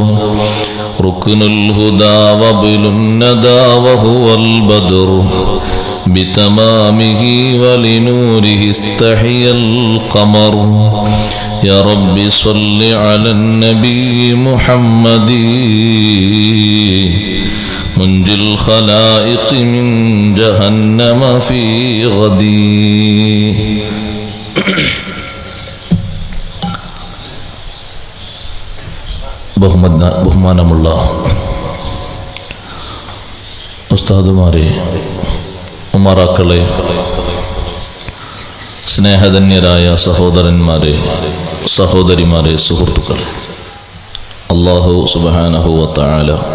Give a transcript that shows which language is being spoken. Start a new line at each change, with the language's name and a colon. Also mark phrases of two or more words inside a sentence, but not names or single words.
Arabic: ركن الهدى وابل الندى وهو البدر، بتمامه ولنوره استحيا القمر. يا رب صل على النبي محمد، منجي الخلائق من جهنم في غدي.
Malayalam: ബഹുമാനമുള്ള ഉസ്താദുമാരെ, ഉമറാക്കളെ, സ്നേഹധന്യരായ സഹോദരന്മാരെ, സഹോദരിമാരെ, സുഹൃത്തുക്കളെ,
Arabic: الله سبحانه وتعالى